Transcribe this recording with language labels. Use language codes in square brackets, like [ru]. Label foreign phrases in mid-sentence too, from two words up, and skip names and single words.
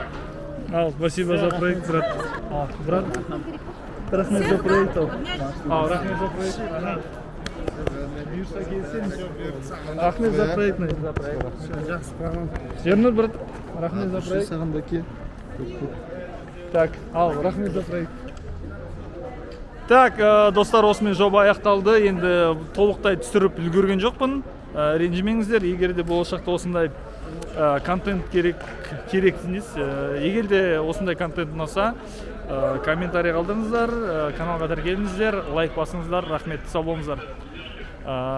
[ru] Ал, спасибо за проект, брат. Брат, рахмет за проект. Рахмет за проект. Рахмет за проект. Ернур, брат, рахмет за проект. Так, ал, рахмет за проект. [kk] Так, достар, осымен жоба аяқталды. Енді толықтай түсіріп үлгерген жоқпын. Ренжімеңіздер, егер де болашақта осындай контент керексіз. Егер де осындай контент ұнаса, комментарий қалдырыңыздар, каналға тіркеліңіздер, лайк басыңыздар, рахмет, сау болыңыздар.